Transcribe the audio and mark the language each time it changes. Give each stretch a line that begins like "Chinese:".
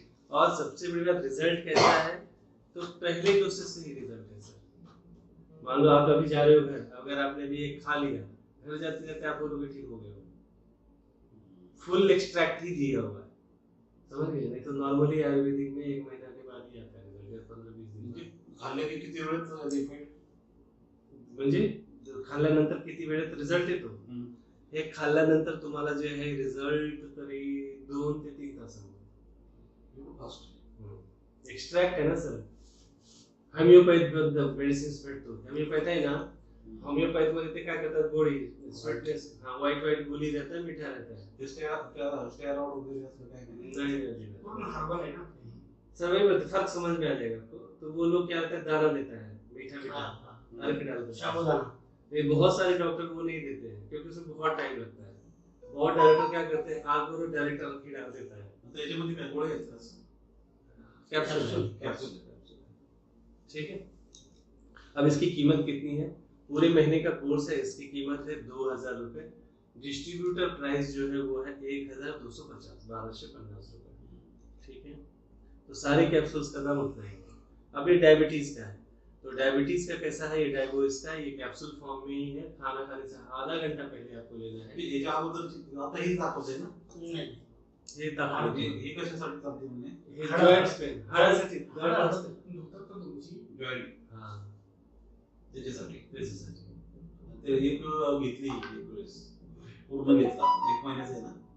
Hindi: और सबसे बड़ी बात रिजल्ट कैसा है, तो पहले डोसेस से ही रिजल्ट है सर। मान लो आप अभी जा रहे हो घर, अगर आपने भी एक खा लिया, घर जाते जाते आप बोलोगे ठीक हो गया, फुल एक्सट्रैक्ट ही दिया हुआ है, समझ गए। नहीं तो नॉर्मली आयुर्वेदिक में 1 महीना के बाद ही आता है रिजल्ट, 15-20 दिन।
Marathi: खाल्ल्याने किती वेळात इफेक्ट म्हणजे खाल्ल्यानंतर किती वेळात रिझल्ट येतो, हे खाल्ल्यानंतर तुम्हाला जे आहे रिझल्ट तरी 2 ते 3 तासांमध्ये फास्ट। एक्सट्रॅक्ट आहे ना सर, होमिओपॅथ मेडिसिन्स भेटतो, होमिओपॅथ आहे ना, होमिओपॅथ मध्ये ते काय करतात, गोळी स्वीटनेस,
Hindi: हां व्हाइट गोली रहता है,
Marathi: मीठा रहता है, स्टेरॉइड वगैरे असं काही नाही
Hindi: नहीं पूर्ण हर्बल है ना समय में फर्क समझ में आ जाएगा आपको। तो वो लोग क्या करते हैं, दाना देता है मीठा मीठा, अर्क डाल देता है, साबुदाना। ये बहुत सारे डॉक्टर वो नहीं देते हैं क्योंकि उसमें बहुत टाइम लगता है। बहुत डॉक्टर क्या करते हैं, आग और डायरेक्ट अर्क ही डाल देता है,
Marathi: तर याच्यामध्ये काय गोळे आहेत का
Hindi: कैप्सूल।
Marathi: कॅप्सूल
Hindi: ठीक है। अब इसकी कीमत कितनी है, पूरे महीने का कोर्स है, इसकी कीमत है 2000 रुपए। डिस्ट्रीब्यूटर प्राइस जो है वो है 1250, 1250 रुपए। ठीक है। तो सारे कैप्सूल्स का दाम उतना ही है। अब ये डायबिटीज का है, तो डायबिटीज का कैसा है, ये डायबोइस का, ये कैप्सूल फॉर्म में ही है, खाना खाने से आधा घंटा पहले आपको लेना है।
Marathi: याच्या अगोदर आता हेच दाखवते ना,
Hindi: नहीं
Marathi: हे दाखवते हे कशासाठी चालते म्हणजे हे जॉइंट्स पेन, हाडासाठी दुखतात तो तुमची जॉईंट हां त्याच्यासाठी त्याच्यासाठी। ते एक घेतली एक वेळेस पूर्ण घेतला 1 महिन्याचा आहे ना,